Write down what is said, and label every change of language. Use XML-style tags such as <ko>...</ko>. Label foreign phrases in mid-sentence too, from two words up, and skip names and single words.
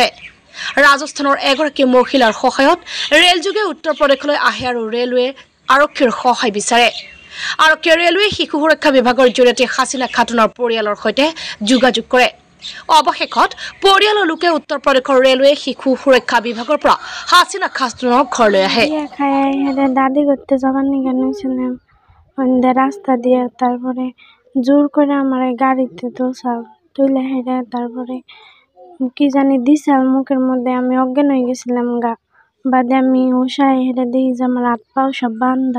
<as>ৰাজস্থানৰ এগৰাকী মহিলাৰ সহায়ত ৰেলযোগে উত্তৰ প্ৰদেশলৈ আহে আৰু ৰেলৱে আৰক্ষীৰ সহায় বিচাৰে। আৰক্ষীয়ে ৰেলৱে শিশু সুৰক্ষা বিভাগৰ জৰিয়তে হাছিনা খাতুনৰ পৰিয়ালৰ সৈতে যোগাযোগ কৰে। অৱশেষত পৰিয়ালৰ লোকে উত্তৰ প্ৰদেশৰ ৰেলৱে শিশু সুৰক্ষা বিভাগৰ পৰা হাছিনা খাতুনক ঘৰলৈ আহে।</as> <bn>দাদি করতে যাবার নিয়ে রাস্তা দিয়ে তারপরে জোর করে আমার গাড়িতে তুলে হেঁটে তারপরে কি জানি দিশাল মুখের মধ্যে আমি অজ্ঞান হয়ে গেছিলাম বাদে আমি হুশায় হেঁটে দেখি যে আমার হাত পাও সব বান্ধা।</bn>